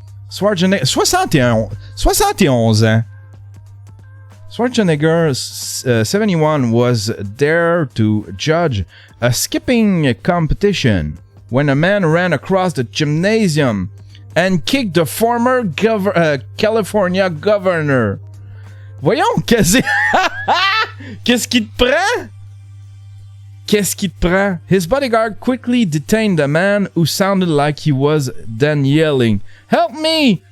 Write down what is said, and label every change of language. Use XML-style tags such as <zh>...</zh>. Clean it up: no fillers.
<en>Schwarzenegger,</en> <fr>71 ans.</fr> <en>Schwarzenegger, 71, was there to judge a skipping competition when a man ran across the gymnasium and kicked the former California governor.</en> <fr>Voyons, qu'est-ce qui te prend? Qu'est-ce qui te prend?</fr> <en>His bodyguard quickly detained the man who sounded like he was then yelling, "Help me!</en>